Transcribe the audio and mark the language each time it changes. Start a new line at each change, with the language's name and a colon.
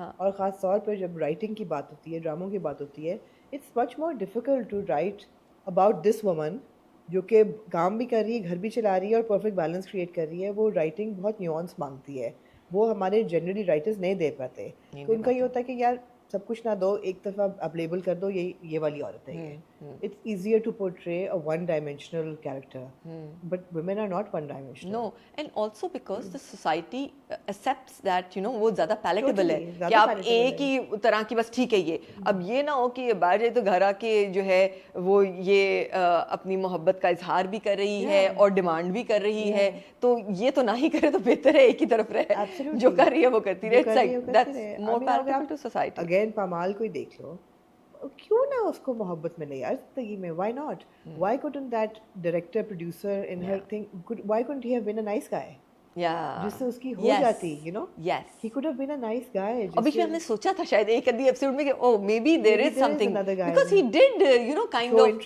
Urdu: اور خاص طور پہ جب رائٹنگ کی بات ہوتی ہے, ڈراموں کی بات ہوتی ہے,
English: it's much more difficult to write about this woman
Urdu: جو کہ کام بھی کر رہی ہے, گھر بھی چلا رہی ہے اور پرفیکٹ بیلنس کریٹ کر رہی ہے. وہ رائٹنگ بہت نیوانس مانگتی ہے, وہ ہمارے جنرلی رائٹرز نہیں دے پاتے. تو ان کا یہ ہوتا ہے کہ یار سب کچھ نہ دو, ایک دفعہ آپ لیبل کر دو یہ والی عورت ہے یہ.
English: It's easier to portray a one-dimensional character, but women are not one-dimensional. No, and also because the society accepts that
Urdu: وہ زیادہ palatable ہے کہ آپ ایک ہی طرح کی بس ٹھیک ہے یہ. اب یہ نہ ہو کہ یہ باہر جائے تو گھر آ کے جو ہے وہ یہ اپنی محبت کا اظہار بھی کر رہی ہے اور ڈیمانڈ بھی کر رہی ہے, تو یہ تو نہ ہی کرے تو بہتر ہے ایک ہی طرف رہے, جو کر رہی ہے وہ کرتی رہے.
English: That's more palatable to society.
Urdu: Again پامال کو ہی دیکھ لو, کیوں نہ اس کو محبت ملے یار زندگی میں.
English: why not, why couldn't that director producer in her thing, why couldn't he have been a nice guy
Urdu: جس سے اس کی ہو جاتی,
English: he could have been a nice guy.
Urdu: ابھی ہم نے سوچا تھا شاید ایک ادھی ایپیسوڈ میں کہ
English: oh maybe there is something because he did kind of